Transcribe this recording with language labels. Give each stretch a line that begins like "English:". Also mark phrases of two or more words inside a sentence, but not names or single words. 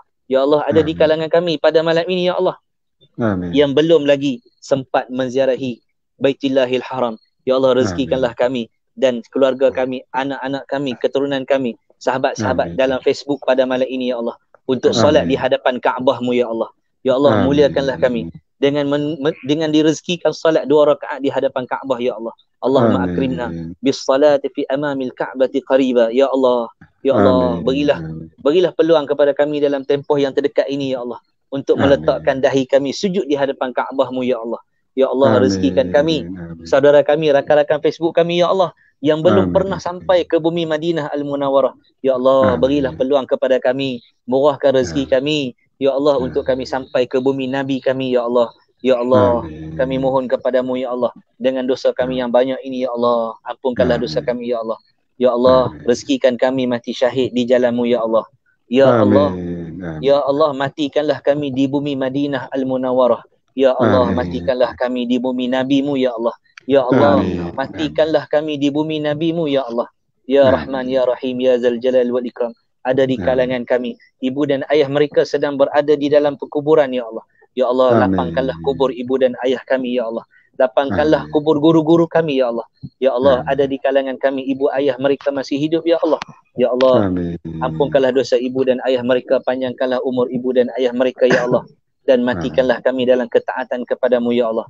Arabic: يا الله,
Malay: ada di kalangan kami pada malam ini
Arabic: يا الله
Malay: yang belum lagi sempat menziarahi Baitullahil Haram.
Arabic: يا الله,
Malay: rezekikanlah kami dan keluarga kami, anak-anak kami, keturunan kami, sahabat-sahabat dalam Facebook pada malam ini
Arabic: يا الله,
Malay: untuk solat di hadapan Kaabahmu
Arabic: يا الله. يا الله,
Malay: muliakanlah kami dengan direzekikan solat 2 rakaat di hadapan Kaabah
Arabic: يا الله. اللهم أكرمنا بالصلاة في أمام الكعبة قريبا يا الله. يا الله,
Malay: berilah peluang kepada kami dalam tempoh yang terdekat ini
Arabic: يا الله,
Malay: untuk meletakkan dahi kami sujud di hadapan Kaabah-Mu
Arabic: يا الله. يا الله,
Malay: rezekikan kami, saudara kami, rakan-rakan Facebook kami
Arabic: يا الله,
Malay: yang belum pernah sampai ke bumi Madinah Al-Munawwarah.
Arabic: يا الله,
Malay: berilah peluang kepada kami, murahkan rezeki kami
Arabic: يا الله,
Malay: untuk kami sampai ke bumi Nabi kami
Arabic: يا الله. يا الله,
Malay: kami mohon kepadamu
Arabic: يا الله,
Malay: dengan dosa kami yang banyak ini
Arabic: يا الله,
Malay: ampunkanlah dosa kami
Arabic: يا الله. يا الله,
Malay: rezekikan kami mati syahid di jalan-Mu
Arabic: يا الله. يا الله يا الله,
Malay: matikanlah kami di bumi Madinah Al-Munawwarah.
Arabic: يا الله,
Malay: matikanlah kami di bumi Nabi-Mu
Arabic: يا الله. يا الله,
Malay: matikanlah kami di bumi Nabi-Mu
Arabic: يا الله. يا رحمن يا رحيم يا ذا الجلال والإكرام.
Malay: Ada di kalangan kami, ibu dan ayah mereka sedang berada di dalam perkuburan
Arabic: يا الله. يا الله,
Malay: lapangkanlah kubur ibu dan ayah kami
Arabic: يا الله.
Malay: Lapangkanlah kubur guru-guru kami
Arabic: يا الله يا الله,
Malay: ada di kalangan kami ibu ayah mereka masih hidup
Arabic: يا الله. يا الله,
Malay: ampunkanlah dosa ibu dan ayah mereka, panjangkanlah umur ibu dan ayah mereka
Arabic: يا الله,
Malay: dan matikanlah kami dalam ketaatan kepadamu
Arabic: يا الله.